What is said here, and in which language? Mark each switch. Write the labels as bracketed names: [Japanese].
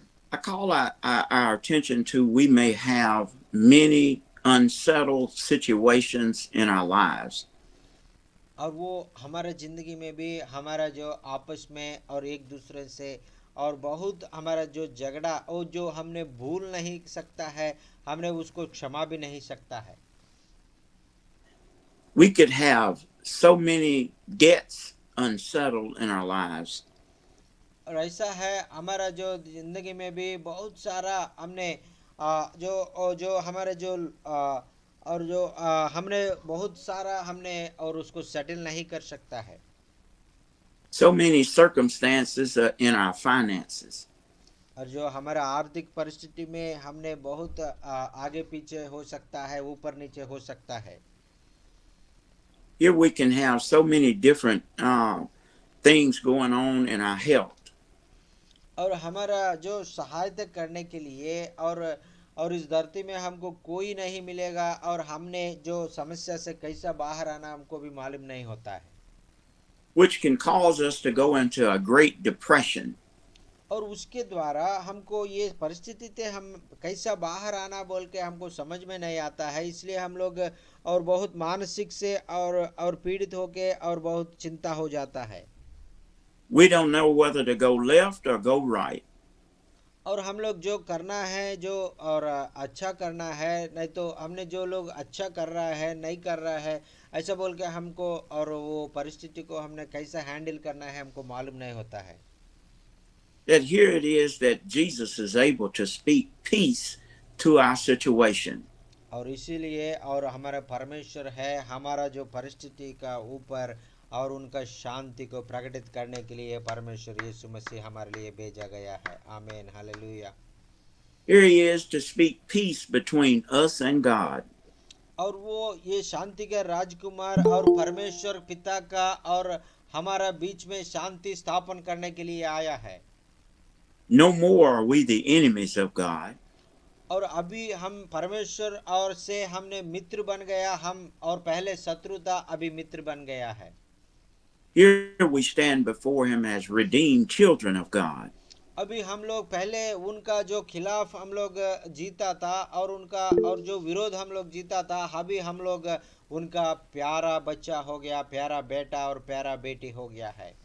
[English] I call our attention to we may have many unsettled situations in our lives. [Hindi] और वो हमारे जिंदगी में भी हमारा जो आपस में और एक दूसरे से और बहुत हमारा जो झगड़ा और जो हमने भूल नहीं सकता है, हमने उसको क्षमा भी नहीं सकता है। [English] We could have so many debts unsettled in our lives. [Hindi] और ऐसा है हमारा जो जिंदगी में भी बहुत सारा हमने जो हमारे जो और जो हमने बहुत सारा हमने और उसको सेटल नहीं कर सकता है। [English] So many circumstances in our finances. [Hindi] और जो हमारा आर्थिक परिस्थिति में हमने बहुत आगे पीछे हो सकता है, ऊपर नीचे हो सकता है। [English] Here we can have so many different things going on in our health. [Hindi] और हमारा जो सहायता करने के लिए और इस धरती में हमको कोई नहीं मिलेगा, और हमने जो समस्या से कैसा बाहर आना हमको भी मालूम नहीं होता है। [English] Which can cause us to go into a great depression. [Hindi] और उसके द्वारा हमको ये परिस्थिति से हम कैसा बाहर आना बोल के हमको समझ में नहीं आता है, इसलिए हम लोग और बहुत मानसिक से और पीड़ित होके और बहुत चिंता हो जाता है। [English] We don't know whether to go left or go right. [Hindi] और हम लोग जो करना है जो और अच्छा करना है, नहीं तो हमने जो लोग अच्छा कर रहा है नहीं कर रहा है ऐसा बोल के हमको और वो परिस्थिति को हमने कैसा हैंडल करना है हमको मालूम नहीं होता है। [English] That here it is that Jesus is able to speak peace to our situation. [Hindi] और इसीलिए और हमारा परमेश्वर है हमारा जो परिस्थिति का ऊपर और उनका शांति को प्रकटित करने के लिए परमेश्वर यीशु मसीह हमारे लिए भेजा गया है। आमीन, hallelujah. [English] Here he is to speak peace between us and God. [Hindi] और वो ये शांति का राजकुमार और परमेश्वर पिता का और हमारा बीच में शांति स्थापन करने के लिए आया है। [English] No more are we the enemies of God. [Hindi] और अभी हम परमेश्वर और से हमने मित्र बन गया, हम और पहले शत्रु था अभी मित्र बन गया है। [English] Here we stand before him as redeemed children of God. [Hindi] अभी हम लोग पहले उनका जो खिलाफ हम लोग जीता था और उनका और जो विरोध हम लोग जीता था, अभी हम लोग उनका प्यारा बच्चा हो गया, प्यारा बेटा और प्यारा बेटी हो गया है।